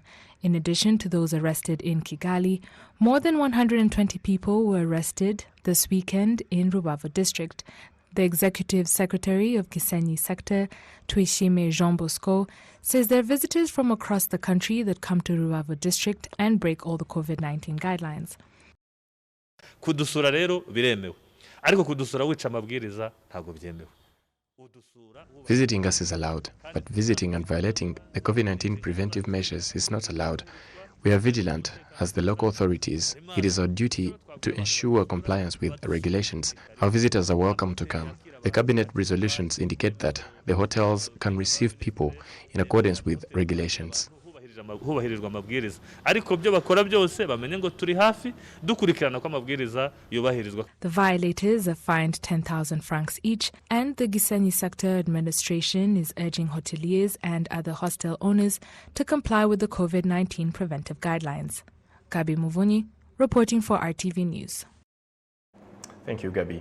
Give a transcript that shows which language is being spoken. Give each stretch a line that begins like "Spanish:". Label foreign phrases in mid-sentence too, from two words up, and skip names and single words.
English: In addition to those arrested in Kigali, more than 120 people were arrested this weekend in Rubavu district. The executive secretary of Gisenyi sector, Twishime Jean Bosco, says there are visitors from across the country that come to Rubavu district and break all the COVID-19 guidelines.
Kinyarwanda: Kudusura rero biremewe. Ariko kudusura wica amabwiriza ntago byemewe.
English: Visiting us is allowed, but visiting and violating the COVID-19 preventive measures is not allowed. We are vigilant as the local authorities. It is our duty to ensure compliance with regulations. Our visitors are welcome to come. The cabinet resolutions indicate that the hotels can receive people in accordance with regulations.
Kinyarwanda: Hubahirizwa amabwiriza ariko byo bakora byose bamenye ngo turi hafi dukurikirana ko amabwiriza yubahirizwa.
English: The violators are fined 10,000 francs each, and the Gisenyi sector administration is urging hoteliers and other hostel owners to comply with the COVID-19 preventive guidelines. Gabi Muvunyi, reporting for RTV News. Thank you, Gabi.